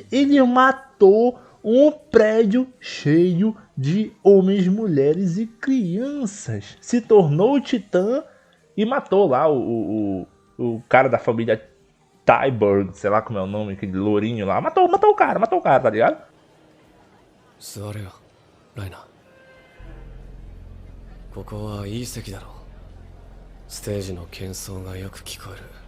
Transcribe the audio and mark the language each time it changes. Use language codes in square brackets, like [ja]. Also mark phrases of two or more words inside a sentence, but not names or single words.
[pt] Ele matou um prédio cheio de homens, mulheres e crianças. Se tornou titã e matou lá o cara da família Tyburn, sei lá como é o nome, aquele lourinho lá. Matou o cara, tá ligado? [ja] 座れよライナーここはいい席だろうステージの喧騒がよく聞こえる